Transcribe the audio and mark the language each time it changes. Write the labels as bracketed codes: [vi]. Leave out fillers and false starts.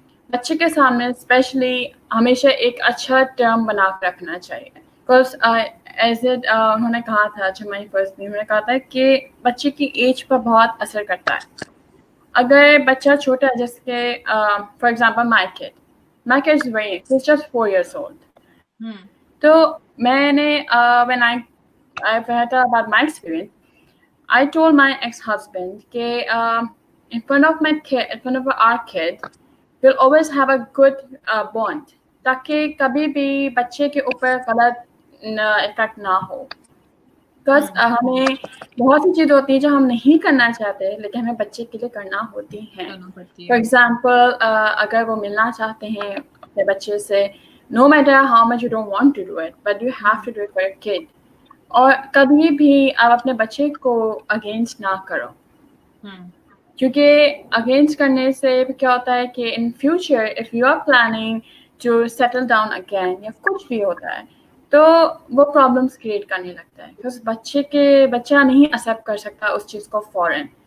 [ur] بچے کے سامنے اسپیشلی ہمیشہ ایک اچھا ٹرم بنا کے رکھنا چاہیے, [en] because as it [ur] انہوں نے کہا تھا اچھا [en] my first [ur] انہوں نے کہا تھا کہ بچے کی ایج پر بہت اثر کرتا ہے. اگر بچہ چھوٹا ہے جیسے کہ [en] For example my kid is very just 4 years old. [ur] تو میں نے [en] when I heard about my experience, I told my ex-husband کہ in front of my kid, in front of our kid, we'll always have a good bond [ur] تاکہ کبھی بھی بچے کے اوپر غلط افیکٹ نہ ہو. بکاز ہمیں بہت سی چیز ہوتی ہیں جو ہم نہیں کرنا چاہتے لیکن ہمیں بچے کے لیے کرنا ہوتی ہیں. [en] for example [ur] اگر وہ ملنا چاہتے ہیں اپنے بچے سے, [en] no matter how much you don't want to do it, but you have to do it for your kid. [ur] اور کبھی بھی آپ اپنے بچے کو اگینسٹ نہ کرو, کیونکہ اگینسٹ کرنے سے کیا ہوتا ہے کہ [en] in future if you are planning to settle down again [ur] یا کچھ بھی ہوتا ہے تو وہ پرابلمس کریٹ کرنے لگتا ہے, بکاز بچہ نہیں ایکسیپٹ کر سکتا اس چیز کو فوراً.